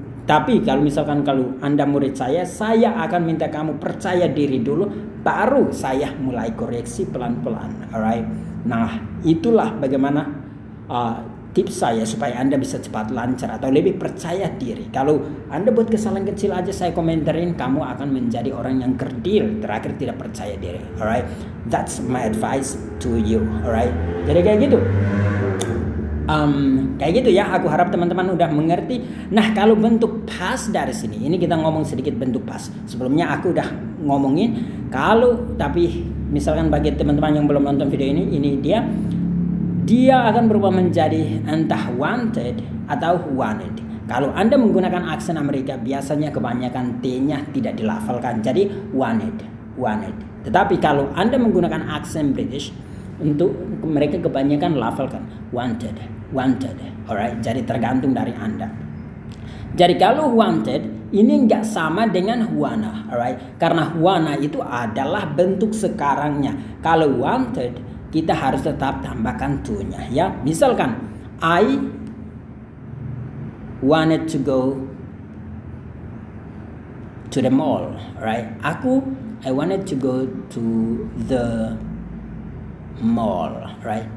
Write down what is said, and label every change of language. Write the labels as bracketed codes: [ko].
[id] Tapi kalau misalkan kalau Anda murid saya akan minta kamu percaya diri dulu, baru saya mulai koreksi pelan-pelan. Alright, nah itulah bagaimana tips saya supaya Anda bisa cepat lancar atau lebih percaya diri. Kalau Anda buat kesalahan kecil aja saya komentarin, kamu akan menjadi orang yang kerdil, terakhir tidak percaya diri. [en] Alright, that's my advice to you. [id] Alright, jadi kayak gitu. Kayak gitu ya. Aku harap teman-teman udah mengerti. Nah, kalau bentuk past dari sini, ini kita ngomong sedikit bentuk past. Sebelumnya aku udah ngomongin tapi misalkan bagi teman-teman yang belum nonton video ini dia akan berubah menjadi entah wanted atau wanted. Kalau Anda menggunakan aksen Amerika, biasanya kebanyakan T-nya tidak dilafalkan, jadi wanted. Tetapi kalau Anda menggunakan aksen British, untuk mereka kebanyakan lafalkan wanted. Alright, jadi tergantung dari Anda. Jadi kalau wanted ini nggak sama dengan wanna, alright? Karena wanna itu adalah bentuk sekarangnya. Kalau wanted kita harus tetap tambahkan to-nya ya. [en] Misalkan I wanted to go to the mall, right? I wanted to go to the mall, right?